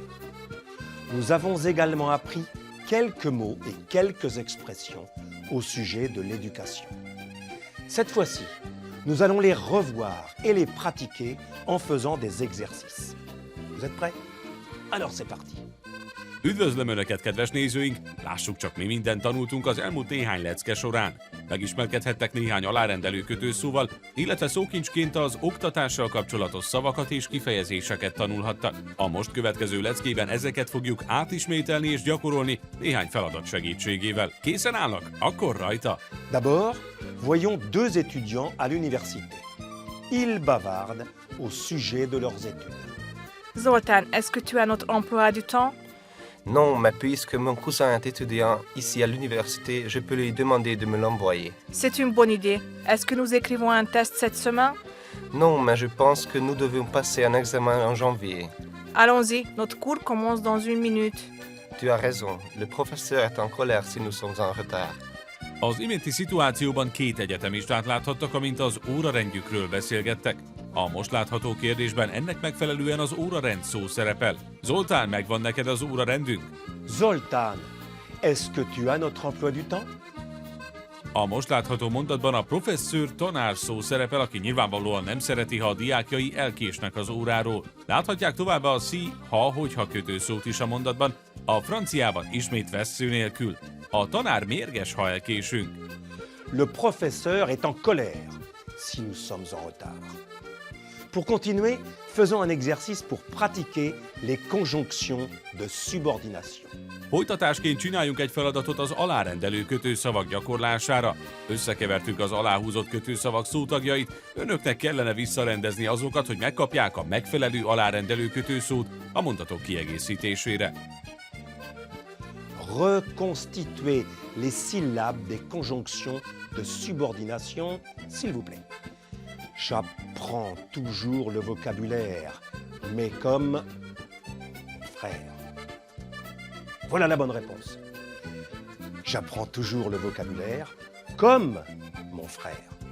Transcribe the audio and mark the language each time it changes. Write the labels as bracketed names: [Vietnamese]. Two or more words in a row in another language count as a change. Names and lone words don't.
[French] Nous avons également appris quelques mots et quelques expressions au sujet de l'éducation. Cette fois-ci, nous allons les revoir et les pratiquer en faisant des exercices. Vous êtes prêts? Alors c'est parti! [Hungarian] Üdvözlöm Önöket, kedves nézőink! Lássuk csak, mi mindent tanultunk az elmúlt néhány lecke során. Megismerkedhettek néhány alárendelő kötőszóval, illetve szókincsként az oktatással kapcsolatos szavakat és kifejezéseket tanulhattak. A most következő leckében ezeket fogjuk átismételni és gyakorolni néhány feladat segítségével. Készen állnak? Akkor rajta! [French] D'abord, voyons deux étudiants à l'université. Ils bavardent au sujet de leurs études. Zoltan, est-ce que tu as notre emploi du temps? Non, mais puisque mon cousin est étudiant ici à l'université, je peux lui demander de me l'envoyer. C'est une bonne idée. Est-ce que nous écrivons un test cette semaine? Non, mais je pense que nous devons passer un examen en janvier. Allons-y, notre cours commence dans 1 minute. Tu as raison, le professeur est en colère si nous sommes en retard. [Hungarian] Az iménti szituációban két egyetemistát láthattak, amint az órarendjükről beszélgettek. A most látható kérdésben ennek megfelelően az órarend szó szerepel. Zoltán, megvan neked az órarendünk? [French] Zoltan, est-ce que tu as notre emploi du temps? [Hungarian] A most látható mondatban a professzor tanár szó szerepel, aki nyilvánvalóan nem szereti, ha a diákjai elkésnek az óráról. Láthatják továbbá a si, hogyha kötőszót is a mondatban, a franciában ismét vessző nélkül. A tanár mérges, ha elkésünk. [French] Le professeur est en colère si nous sommes en retard. Pour continuer, faisons un exercice pour pratiquer les conjonctions de subordination. [Hungarian] Folytatásként csináljunk egy feladatot az alárendelő kötőszavak gyakorlására. Összekevertük az aláhúzott kötőszavak szótagjait, önöknek kellene visszarendezni azokat, hogy megkapják a megfelelő alárendelő kötőszót a mondatok kiegészítésére. [French] Reconstituez les syllabes des conjonctions de subordination, s'il vous plaît. J'apprends toujours le vocabulaire, mais comme frère. Voilà la bonne réponse. J'apprends toujours le vocabulaire comme mon frère.